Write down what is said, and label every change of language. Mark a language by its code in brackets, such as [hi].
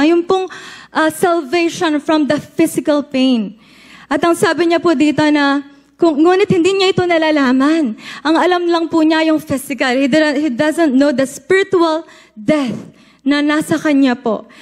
[tl] Yung pong [en] salvation from the physical pain. [tl] At ang sabi niya po dito na, ngunit hindi niya ito nalalaman. Ang alam lang po niya yung physical. [en] He doesn't know the spiritual death [tl] na nasa kanya po.